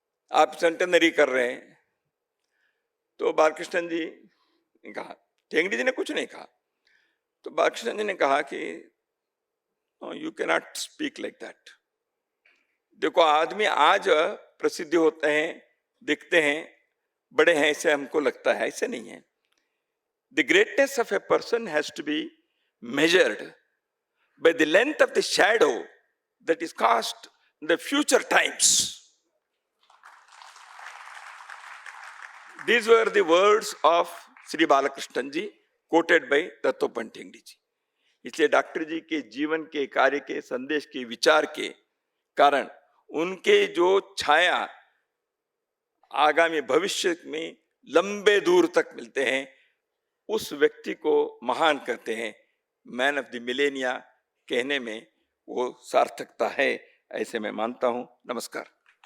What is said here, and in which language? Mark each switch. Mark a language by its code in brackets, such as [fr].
[hi] आप सेंटेनरी कर रहे हैं। तो बालकृष्ण जी ने कहा, ठेंगड़ी जी ने कुछ नहीं कहा। तो बालकृष्ण जी ने कहा कि [en] You can not speak like that. [hi] देखो आदमी आज प्रसिद्धि होते हैं, दिखते हैं, बड़े हैं, ऐसे हमको लगता है, ऐसे नहीं है। [en] The greatness of a person has to be measured by the length of the shadow that is cast in the future times. These were the words of Sri Balakrishnan ji, quoted by Dattopant Thengdi ji. [hi] इसलिए doctor जी के जीवन के, कार्य के, संदेश के, विचार के कारण उनके जो छाया आगामी भविष्य में लंबे दूर तक मिलते हैं, उस व्यक्ति को महान कहते हैं। [en] man of the millennia [hi] कहने में वो सार्थकता है, ऐसे मैं मानता हूं। नमस्कार।